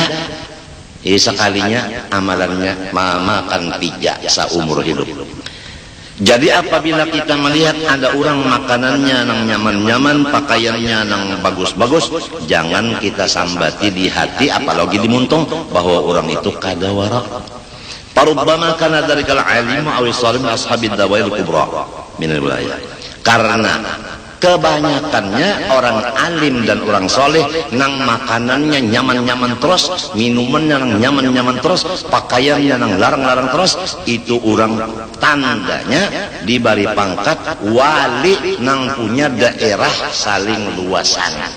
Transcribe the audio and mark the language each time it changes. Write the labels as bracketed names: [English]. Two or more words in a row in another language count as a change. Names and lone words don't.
[Banjar] Sekalinya amalannya makan pija saumur hidup. Jadi apabila kita melihat ada orang makanannya nang nyaman-nyaman, pakaiannya nang bagus-bagus, jangan kita sambati di hati apalagi di muntung bahwa orang itu kada warak. [Arabic] فربما كان ذلك العالم أو السالم أصحاب الدوائل الكبرى من الولاية. [Banjar] Karena kebanyakannya orang alim dan orang soleh nang makanannya nyaman-nyaman terus, minumannya nang nyaman-nyaman terus, pakaiannya nang larang-larang terus, itu orang tandanya diberi pangkat wali nang punya daerah saling luasan.